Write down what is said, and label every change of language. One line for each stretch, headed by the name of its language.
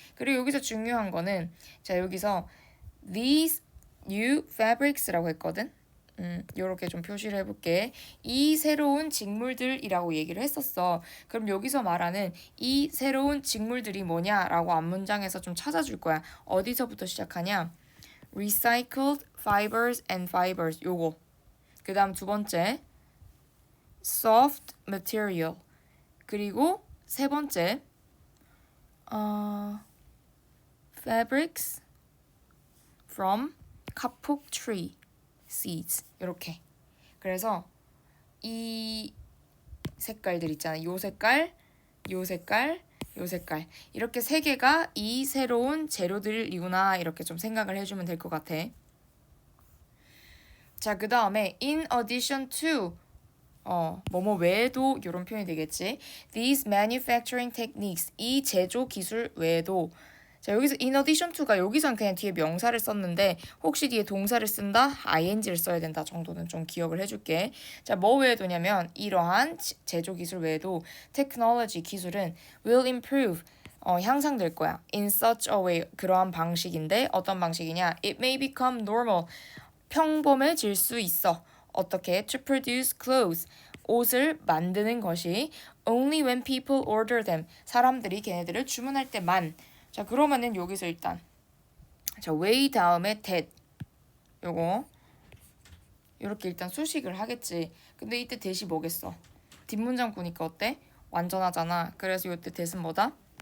Korean: 그리고 여기서 중요한 거는 자, 여기서
English: these new fabrics
Korean: 라고 했거든. 이렇게 좀 표시를 해볼게. 이 새로운 직물들이라고 얘기를 했었어. 그럼 여기서 말하는 이 새로운 직물들이 뭐냐라고 앞문장에서 좀 찾아줄 거야. 어디서부터 시작하냐?
English: recycled fibers and fibers
Korean: 요거. 그 다음 두 번째
English: soft material.
Korean: 그리고 세 번째
English: fabrics from kapok tree seeds.
Korean: 이렇게. 그래서 이 색깔들 있잖아. 요 색깔, 요 색깔, 요 색깔. 이렇게 세 개가 이 새로운 재료들이구나. 이렇게 좀 생각을 해주면 될 것 같아. 자, 그 다음에
English: in addition to
Korean: 뭐뭐 외에도 이런 표현이 되겠지.
English: These manufacturing techniques.
Korean: 이 제조 기술 외에도. 자, 여기서 in addition to가 여기선 그냥 뒤에 명사를 썼는데 혹시 뒤에 동사를 쓴다? ing를 써야 된다 정도는 좀 기억을 해줄게. 자, 뭐 외에도냐면 이러한 제조 기술 외에도 technology 기술은
English: will improve
Korean: 향상될 거야.
English: in such a way
Korean: 그러한 방식인데 어떤 방식이냐?
English: It may become normal
Korean: 평범해질 수 있어. 어떻게?
English: To produce clothes
Korean: 옷을 만드는 것이
English: only when people order them
Korean: 사람들이 걔네들을 주문할 때만. 자, 그러면은 여기서 일단 자, way 다음에 that 요거 요렇게 일단 수식을 하겠지. 근데 이때 that이 뭐겠어? 뒷문장 보니까 어때? 완전하잖아. 그래서 요때 that은 뭐다?